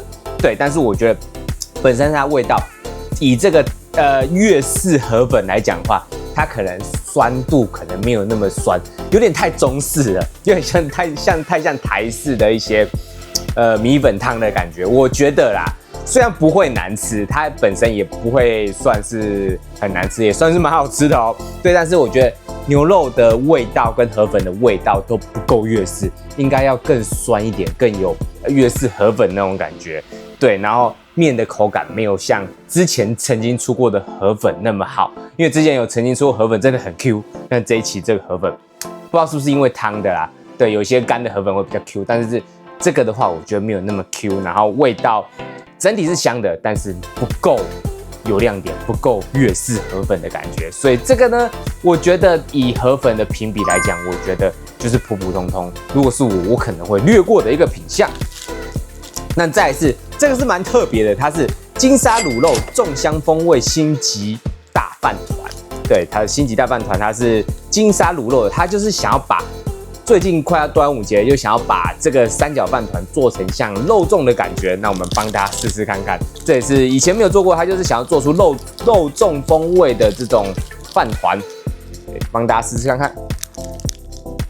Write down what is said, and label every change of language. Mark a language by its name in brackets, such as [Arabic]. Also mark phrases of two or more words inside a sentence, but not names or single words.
[Chinese] 對，但是我覺得本身它的味道，以這個粵式河粉來講的話，它可能酸度可能沒有那麼酸，有點太中式了，有點太像台式的一些米粉湯的感覺。我覺得啦，雖然不會難吃，它本身也不會算是很難吃，也算是蠻好吃的哦。對，但是我覺得牛肉的味道跟河粉的味道都不夠粵式，應該要更酸一點，更有粵式河粉那種感覺。對，然後麵的口感沒有像之前曾經出過的河粉那麼好，因為之前有曾經出過河粉真的很 Q， 但這一期這個河粉不知道是不是因為湯的啦，對，有些乾的河粉會比較 Q， 但是這個的話我覺得沒有那麼 Q， 然後味道整體是香的，但是不夠有亮點，不夠粵式河粉的感覺，所以這個呢，我覺得以河粉的評比來講，我覺得就是普普通通，如果是我可能會略過的一個品項。那再來是這個是蠻特別的，它是金沙卤肉重香風味星級大飯糰。對，它的星級大飯糰，它是金沙卤肉的，它就是想要把最近快要端午節，又想要把這個三角飯糰做成像肉粽的感覺。那我們幫大家試試看看，這也是以前沒有做過，它就是想要做出肉粽風味的這種飯糰。對，幫大家試試看看。